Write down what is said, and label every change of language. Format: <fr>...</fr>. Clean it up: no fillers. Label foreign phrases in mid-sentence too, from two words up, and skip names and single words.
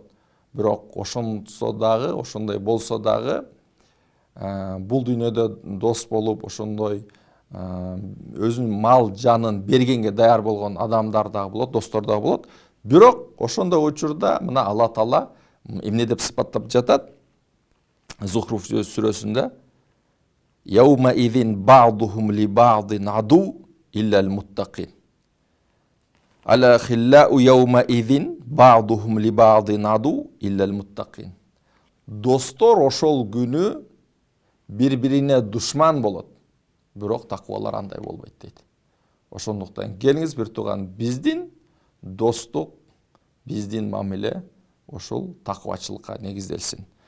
<ky>Бирок ошондой болсо дагы, бул дүйнөдө дос болуп, ошондой өзүнүн мал жанын бергенге даяр болгон адамдар дагы болот, достор дагы болот. Бирок ошондой учурда мына Алла Таала эмне деп сыпаттап жатат? Зухруф сүрөсүндө:</ky> <ar>"يومئذ بعضهم لبعض عدو إلا المتقين. الأخلاء يومئذ بعضهم لبعض عدو إلا المتقين."</ar> <ky>Достор ошол күнү бири-бирине душман болот, бирок такыбалар андай болбойт дейт. Ошондуктан келиңиз бир тууган, биздин достук, биздин мамиле ошол такыбачылыкка негизделсин.</ky>